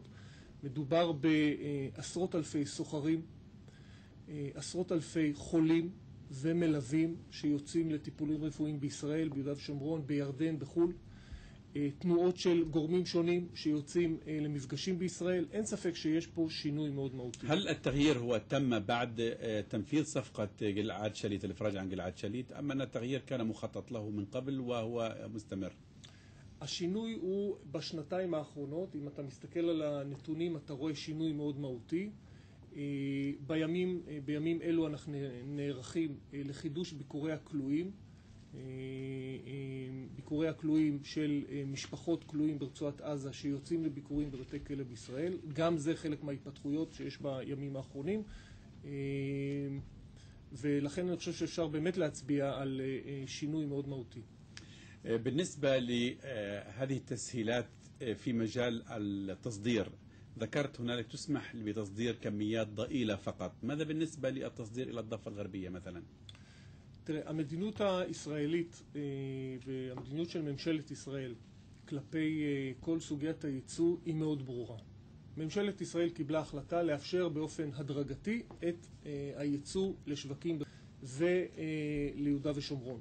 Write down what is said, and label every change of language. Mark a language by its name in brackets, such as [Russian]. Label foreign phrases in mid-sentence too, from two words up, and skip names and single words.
[Hebrew] מדובר בעשרות אלפי סוחרים, עשרות אלפי חולים ומלווים שיוצאים לטיפולים רפואיים בישראל, ביהודה ושומרון, בירדן, בחו"ל. תנועות של גורמים שונים שיוצאים למפגשים בישראל. אין ספק שיש פה שינוי מאוד מהותי. [Arabic] هل التغيير هو تم بعد تنفيذ صفقة جلعاد شاليت الإفراج عن جلعاد شاليت، أم أن التغيير كان مخطط له من قبل وهو مستمر؟ [Hebrew] השינוי הוא בשנתיים האחרונות. אם אתה מסתכל על הנתונים, אתה רואה שינוי מאוד מהותי. בימים אלו אנחנו נערכים לחידוש ביקורי הכלואים. ביקורי הכלואים של משפחות כלואים ברצועת עזה שיוצאים לביקורים בבתי כלא בישראל. גם זה חלק מההתפתחויות שיש בימים האחרונים. ולכן אני חושב שאפשר באמת להצביע על שינוי מאוד מהותי. [Arabic] بالنسبة لهذه التسهيلات في مجال التصدير، ذكرت هنالك تسمح بتصدير كميات ضئيلة فقط. ماذا بالنسبة للتصدير إلى الضفة الغربية مثلا؟ [Hebrew] תראה, המדיניות הישראלית והמדיניות של ממשלת ישראל כלפי כל סוגיית הייצוא היא מאוד ברורה. ממשלת ישראל קיבלה החלטה לאפשר באופן הדרגתי את הייצוא לשווקים וליהודה ושומרון.